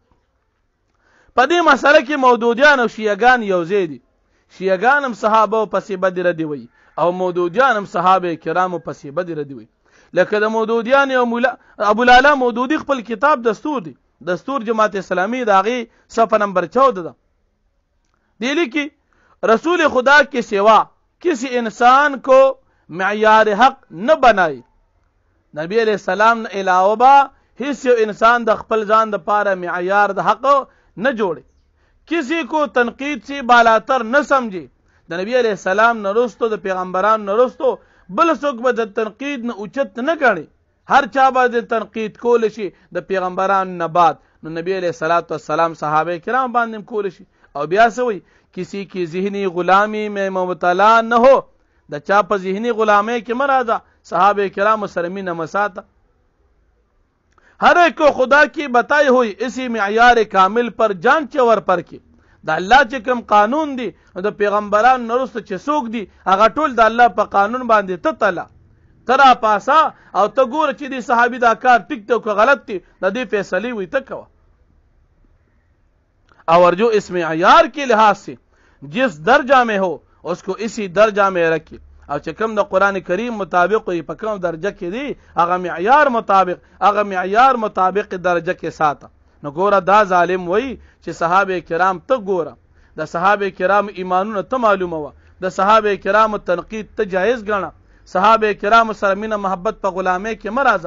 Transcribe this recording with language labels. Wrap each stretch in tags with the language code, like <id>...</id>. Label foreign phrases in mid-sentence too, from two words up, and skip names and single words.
<ps>په دې مسله کې مودودیان او شیعګان یو ځای دي. شیعګان هم صحابه پسې بدې ردې وایي او مودودیان هم صحابه کرامو پسې بدې ردې وایي. لکه د مودودیان او ابوالعلا مودودي خپل کتاب دستور دی، دستور جماعت اسلامی د هغې صفحه نمبر 14 ده. دی لیکي</ps> <ur>رسول خدا کے سوا کسی انسان کو معیار حق نہ بنائی.</ur> <ps>نبی</ps> <ar>علیہ السلام</ar> <ps>نے علاوہ با ہیڅ انسان د خپل ځان د پاره معیار د حق نه جوړي،</ps> <ur>کسی کو تنقید سے بالاتر نه سمجھي.</ur> <ps>د نبی</ps> <ar>علیہ السلام</ar> <ps>نه رستو د پیغمبران نه رستو بل څوک به د تنقید نه اوچت نه ګڼي. هر چا باندې تنقید کول شي د پیغمبرانو نه بعد نو نبی</ps> <ar>علیہ الصلوۃ والسلام</ar> <ps>صحابه کرام باندې کول شي. او بیا</ps> <ur>سوی کسی کی ذہنی غلامی میں مبتلا نہ ہو</ur> <ps>د چا په ذہنی غلامی کې مراد صحابه کرام سره مینه مساته.</ps> <ur>ہر ایک کو خدا کی بتائی ہوئی اسی معیار کامل پر جان چور پر</ur> <ps>کی د الله چې کوم قانون دی د پیغمبرانو نرسته چې څوک دی هغه ټول د الله په قانون باندې ته تلا ترا پاسا او ته ګوره چې دی صحابي دا کار ټیک دی که غلط دی د دې فیصلې وي ته کوه.</ps> <ur>اور جو اس معیار کے لحاظ سے جس درجہ میں ہو اس کو اسی درجہ میں رکھے.</ur> <ps>او چې کوم د قرآن کریم مطابق وي په کوم درجه کې دی هغه معیار مطابق درجه کې ساته. نو ګوره دا ظالم وای چې صحابه کرام ته ګوره د صحابه کرام ایمانونه ته معلومه وه د صحابه کرام تنقید ته جایز ګڼه صحابه کرام سره مینه محبت په غلامۍ کې مه راځه.</ps>